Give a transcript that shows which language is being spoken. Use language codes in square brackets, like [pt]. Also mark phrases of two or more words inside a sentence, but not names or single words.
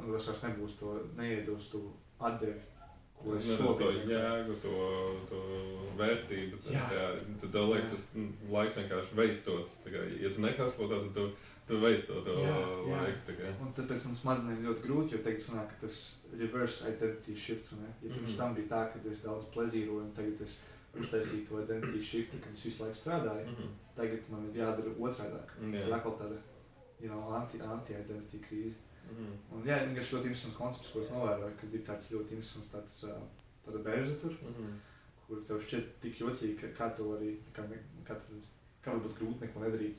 [lv] Un tas vairs nebūs neiedos to atdevi, ko es šobrīd. To jēgu, to vērtību. Tad liekas, tas laiks vienkārši veistots. Ja tu nekaslo, tad tu veisto to laiku. Un tāpēc man smadzenēm ļoti grūti, jo tagad sanāk, ka tas [en] reverse identity shifts. [lv] Ja pirms tam bija tā, ka es daudz plezīroju, un tagad es uztaisīju to [en] identity shift, [lv] kad es visu laiku strādāju, tagad man ir jādara otrādāk. Tas ir atkal tāda anti-identity krīze. Un vienkārši ļoti interesants koncepts, ko es novēroju, kad ir tāds ļoti interesants tāda bērza tur, kur tev šķiet tik jocīgi, kā tev arī, kā varbūt grūti neko nedarīt.